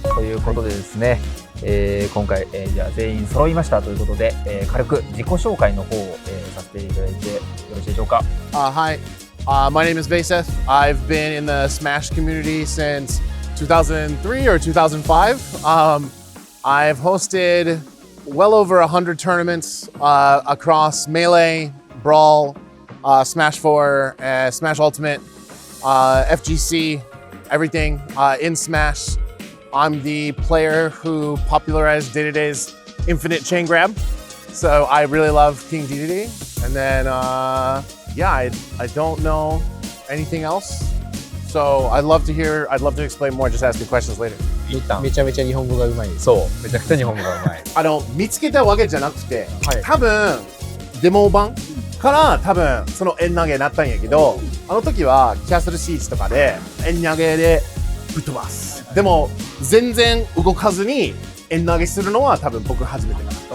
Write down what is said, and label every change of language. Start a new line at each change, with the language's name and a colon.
Japanese: ということでですね、今回、じゃあ全員揃いましたということで、軽く自己紹介の方を、させていただいてよろしいでしょうか。
English: Hi, my name is Vayseth. I've been in the Smash community since 2003 or 2005. I've hosted well over 100 tournaments across Melee, Brawl, Smash 4, Smash Ultimate, FGC, everything in Smash. I'm the player who popularized DDD's infinite chain grab. So I really love King DDD. And then, yeah, I don't know anything else. So I'd love to explain more. Just ask me questions later.
Japanese: めちゃめちゃ日本語がうまい。そう、めちゃくちゃ日本語がうまい。見つけたわけじゃなくて、はい、多分デモ版から多分その円投げになったんやけど、あの時はキャッスルシーチとかで円投げでぶっ飛ばす。でも全然動かずに円投げするのは多分僕初めてだ。